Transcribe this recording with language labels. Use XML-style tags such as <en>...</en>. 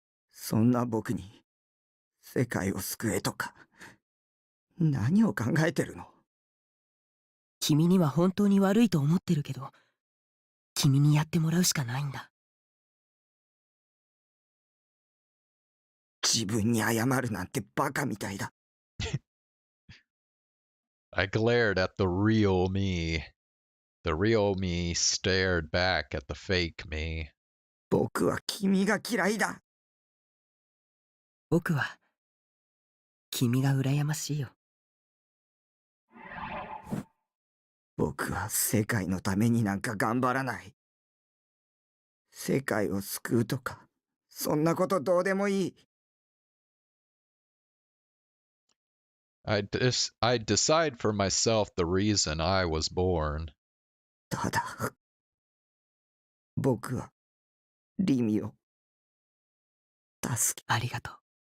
<ja>そんな僕に世界を救えとか何を考えてるの？君には本当に悪いと思ってるけど、君にやってもらうしかないんだ。自分に謝るなんてバカみたいだ。</ja> <en>I glared at the real me. The real me stared back at the fake me.</en> <ja>僕は君が嫌いだ。僕は君が羨ましいよ。僕は世界のためになんか頑張らない。世界を救うとか、そんなことどうでもいい。</ja> <en>I'd decide for myself the reason I was born.</en> <ja>ただ、僕はリミを助け。ありがとう。</ja>